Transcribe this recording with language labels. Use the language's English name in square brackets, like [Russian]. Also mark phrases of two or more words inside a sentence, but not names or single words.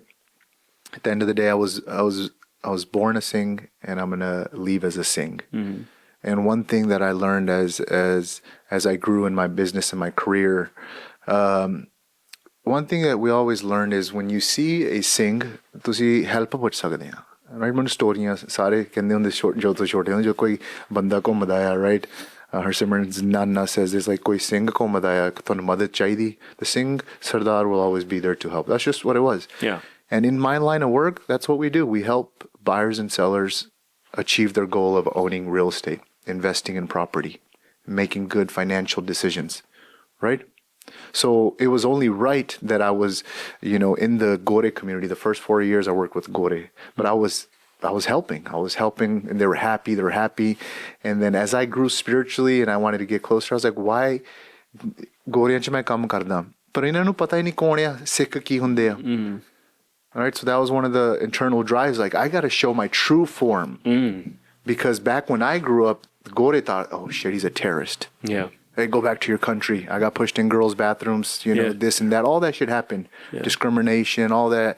[English] At the end of the day, I was born a Singh, and I'm gonna leave as a Singh. And one thing that I learned as I grew in my business and my career, one thing that we always learned is when you see a Singh, [Punjabi] ਤੁਸੀਂ help ਪੁੱਛ ਸਕਦੇ ਆ, [English] right? [Punjabi] ਮੈਨੂੰ ਸਟੋਰੀਆਂ ਸਾਰੇ ਕਹਿੰਦੇ ਹੁੰਦੇ ਜੋ ਤੋਂ ਛੋਟੇ ਹੁੰਦੇ, ਜੋ ਕੋਈ ਬੰਦਾ ਘੁੰਮਦਾ ਆ, [English] right? Harsimran's Nana says there's like [Punjabi] ਕੋਈ Singh ਘੁੰਮਦਾ ਆ, ਤੁਹਾਨੂੰ ਮਦਦ ਚਾਹੀਦੀ, [English] the Singh Sardar will always be there to help. That's just what it was. And in my line of work, that's what we do. We help buyers and sellers achieve their goal of owning real estate, investing in property, making good financial decisions, right? So it was only right that I was, you know, in the Gore community. The first 4 years I worked with Gore, but I was helping. And they were happy. And then as I grew spiritually and I wanted to get closer, I was like, why Gore [Punjabi] ਚ ਮੈਂ ਕੰਮ ਕਰਦਾ, ਪਰ ਇਨ੍ਹਾਂ ਨੂੰ ਪਤਾ ਹੀ ਨਹੀਂ ਕੌਣ ਆ, ਸਿੱਖ ਕੀ ਹੁੰਦੇ ਆ. [English] All right, so that was one of the internal drives. Like, I got to show my true form. Because back when I grew up, Gore thought, oh shit, he's a terrorist. Yeah. Hey, go back to your country. I got pushed in girls' bathrooms, this and that. All that shit happened. Yeah. Discrimination, all that.